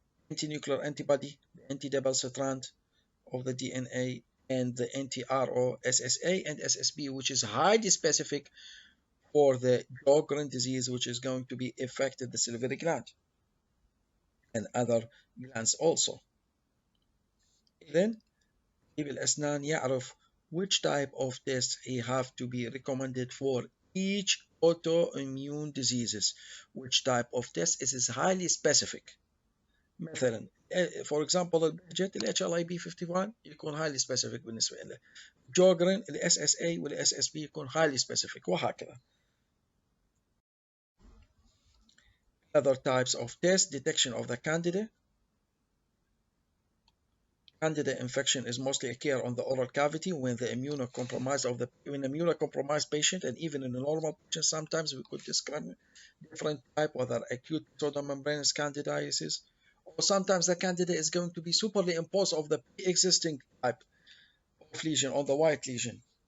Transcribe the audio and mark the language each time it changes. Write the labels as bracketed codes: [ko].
[en] Antinuclear antibody, the anti-double strand of the DNA, and the anti-RO, SSA and SSB, which is highly specific for the Sjogren disease, which is going to be affected the salivary gland and other glands also. Then [ar] طبيب الأسنان يعرف [en] which type of test he have to be recommended for each autoimmune diseases. Which type of test is highly specific. [ar] مثلا [en] for example [ar] البهجت ال HLA-B51 يكون [en] highly specific [ar] بالنسبة له. جوجرن ال SSA وال SSB يكون [en] highly specific، [ar] وهكذا. [en] Other types of test: detection of the candida. Candida infection is mostly occur on the oral cavity when the immunocompromised patient, and even in a normal patient sometimes we could describe different type, whether acute pseudomembranous candidiasis, or sometimes the candida is going to be superimposed of the pre-existing type of lesion on the white lesion.